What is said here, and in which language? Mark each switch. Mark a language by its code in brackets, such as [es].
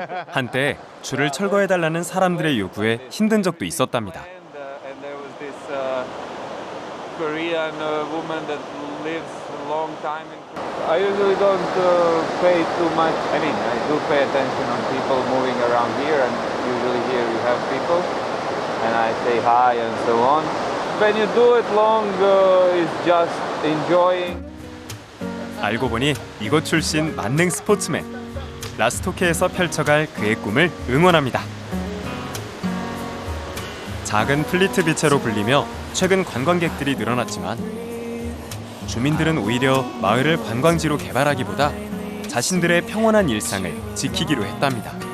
[ko] 한때 줄을 철거해달라는 사람들의 요구에 힘든 적도 있었답니다. [en] And there was this Korean woman that lives a long time in Korea. I usually don't pay too much. I mean, I do pay attention on people moving around here, and usually here you have people, and I say hi and so on. When you do it long, it's just enjoying. [ko] 알고 보니 이곳 출신 만능 스포츠맨. 라스토케에서 펼쳐갈 그의 꿈을 응원합니다. 작은 플리트비체로 불리며 최근 관광객들이 늘어났지만 주민들은 오히려 마을을 관광지로 개발하기보다 자신들의 평온한 일상을 지키기로 했답니다.